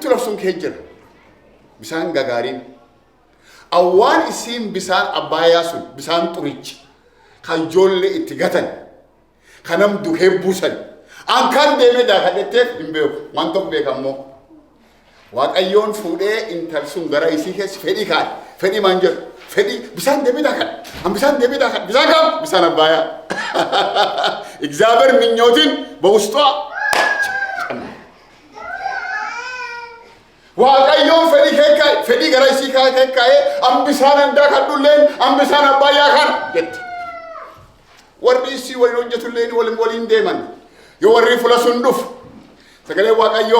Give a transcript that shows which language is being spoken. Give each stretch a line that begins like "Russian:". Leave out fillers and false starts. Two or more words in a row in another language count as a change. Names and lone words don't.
Oromo: labsuun kee jira bisaan gagaariin awwaan isiin bisaan abbaayyaa sun bisaan xurichi kan ijoollee itti gatan kanam duhee buusan an kan deemee daakadhetteef hin beeku waan tokko beekammoo Waaqayyoon fuudhee intal sun gara isii keessa fedhii kaa'e fedhii maan jedhu fedhii bisaan deemee daakadhe an bisaan deemee daakadhe bisaan kam bisaan abbaayyaa
Amharic: እግዚአብሔር ምኞትን በውስጧ
Oromo: Waaqayyoon fedhii gara isii kaa'e ambisaan handaa kadhulleen ambisaan abbaayyaa kan jette warri isii waliin hojjetulleen waliin deeman yoo warri fula sun dhufu sagalee Waaqayyoo